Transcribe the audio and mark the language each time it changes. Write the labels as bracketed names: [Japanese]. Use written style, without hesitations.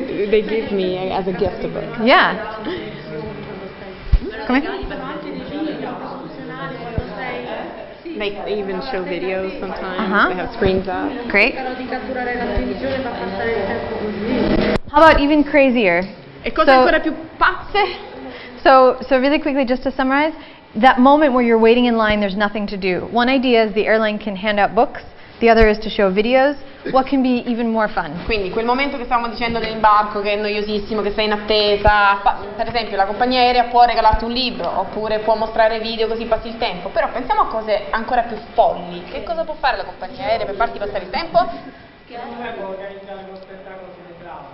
[English] They give me as a gift a book. Yeah. [Italian] Come? [English] They even show videos sometimes. Uh-huh. They have screens up. Great. [Italian] Di catturare l'attenzione fa passare il tempo così. [English] How about even crazier? [Italian] E cose ancora più pazze? [English] So really quickly, just to summarize, that moment where you're waiting in line, there's nothing to do. One idea is the airline can hand out books. The other is to show videos. What can be even more fun? [Italian] Quindi quel momento che stavamo dicendo dell'imbarco, che è noiosissimo, che sei in attesa, per esempio la compagnia aerea può regalarti un libro, oppure può mostrare video così passi il tempo, però pensiamo a cose ancora più folli. Che cosa può fare la compagnia aerea per farti passare il tempo? Può organizzare uno spettacolo teatrale.